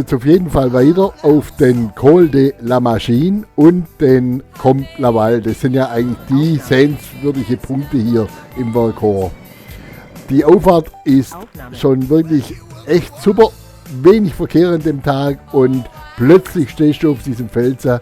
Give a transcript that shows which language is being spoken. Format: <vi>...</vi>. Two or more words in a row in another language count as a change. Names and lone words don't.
<de>jetzt auf jeden Fall weiter auf den Col de la Machine und den Comte Laval. Das sind ja eigentlich die sehenswürdige Punkte hier im Vercors. Die Auffahrt ist schon wirklich echt super, wenig Verkehr an dem Tag und plötzlich stehst du auf diesem Felsen.</de>